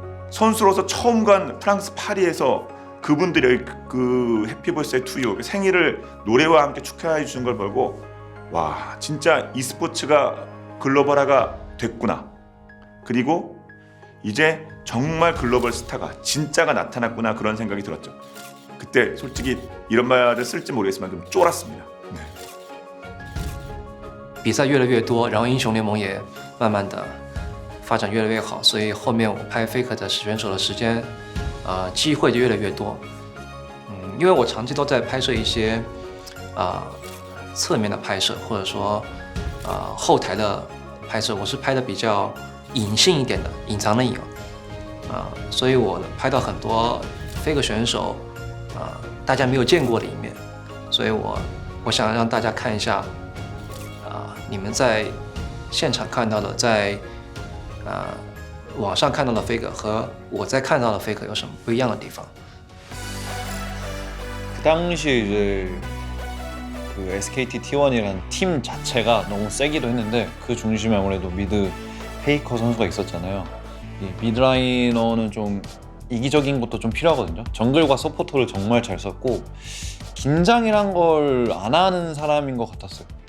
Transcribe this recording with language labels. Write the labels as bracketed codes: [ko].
[ko] 선수로서 처음 간 프랑스 파리에서 그분들이 그 해피버스데이 투유 생일을 노래와 함께 축하해 주는 걸 보고 와 진짜 e스포츠가 글로벌화가 됐구나. 그리고 이제 정말 글로벌 스타가 진짜가 나타났구나 그런 생각이 들었죠. 그때 솔직히 이런 말을 쓸지 모르겠지만 좀 쫄았습니다. 네. [zh] 比赛越来越多，然后英雄联盟也慢慢的发展越来越好，所以后面我拍 Faker 的选手的时间，机会就越来越多。因为我长期都在拍摄一些侧面的拍摄，或者说后台的拍摄，我是拍的比较隐性一点的，隐藏的隐所以我拍到很多 Faker 选手大家没有见过的一面，所以我想让大家看一下。你们在现场看到的，在网上看到的 Faker 和我在看到的 Faker 有什么不一样的地方？ [ko] 그 당시에 이제 그 SKT T1이라는 팀 자체가 너무 세기도 했는데 그 중심에 아무래도 미드 페이커 선수가 있었잖아요. 이 미드라이너는 좀 이기적인 것도 좀 필요하거든요. 정글과 서포터를 정말 잘 썼고 긴장이란 걸 안 하는 사람인 것 같았어요.